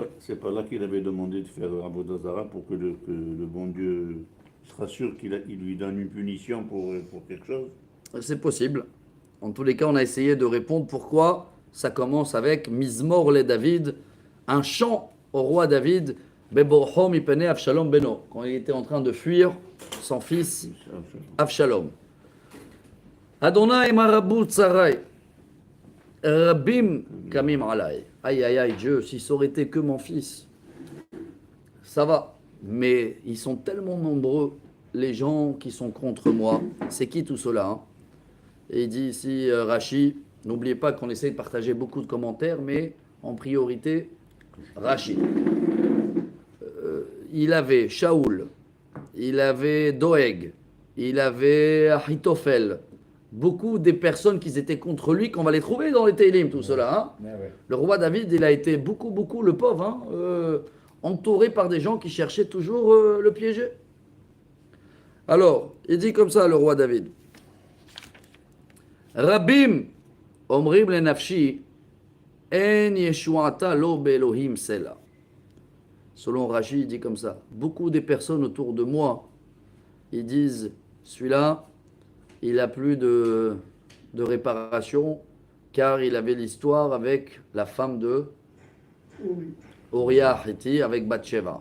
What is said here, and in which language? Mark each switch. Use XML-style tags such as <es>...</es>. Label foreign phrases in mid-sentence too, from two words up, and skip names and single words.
<fr>C'est pas là qu'il avait demandé de faire Avodah Zarah pour que le bon Dieu se rassure qu'il lui donne une punition pour quelque chose. c'est possible. En tous les cas, on a essayé de répondre pourquoi ça commence avec</fr> <he>מזמור לדוד,</he> <fr>un chant au roi David,</fr> <he>בברחו מפני אבשלום בנו,</he> <fr>quand il était en train de fuir son fils Avshalom.</fr> <he>ה' מה רבו צרי. רבים קמים עלי.</he> <fr>Aïe, aïe, aïe, Dieu, si ça aurait été que mon fils, ça va. Mais ils sont tellement nombreux, les gens qui sont contre moi. C'est qui tout cela hein? Et il dit ici, Rachi, n'oubliez pas qu'on essaie de partager beaucoup de commentaires, mais en priorité, Rachi. Il avait Shaoul, il avait Doeg, il avait Ahitophel. Beaucoup des personnes qui étaient contre lui, qu'on va les trouver dans les Télim, tout cela. Hein? Ouais. Le roi David, il a été beaucoup, le pauvre, hein, entouré par des gens qui cherchaient toujours le piéger. Alors, il dit comme ça, le roi David.</fr> <he>רבים, אומרים לנפשי, אין ישועתה לו באלהים סלה.</he> <fr>Selon Rashi, il dit comme ça. Beaucoup des personnes autour de moi, ils disent, celui-là, il n'a plus de réparation, car il avait l'histoire avec la femme de Uriah Hiti, avec Bathsheba.</fr>